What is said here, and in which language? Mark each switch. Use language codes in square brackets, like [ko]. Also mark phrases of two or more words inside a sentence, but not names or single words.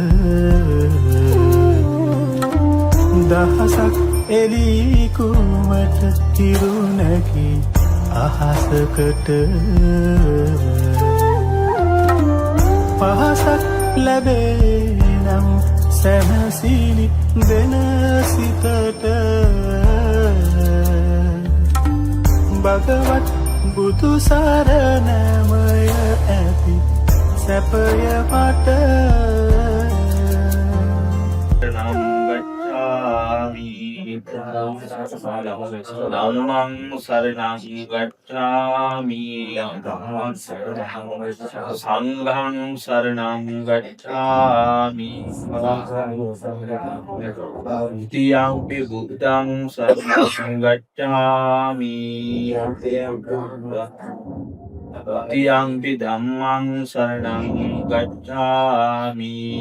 [si] දහසක් එලිකුමට තිරුණකි අහසකට පහසක් ලැබේ නම් සැනසිලි දෙන සිතට භගවත් බුදු සරණමය ඇති සැපය මට [pi] නම් ගච්ඡාමි ධම්මං සරණං ගච්ඡාමි සංඝං සරණං ගච්ඡාමි තියම්පි බුද්ධං සරණං ගච්ඡාමි තියම්පි ධම්මං සරණං ගච්ඡාමි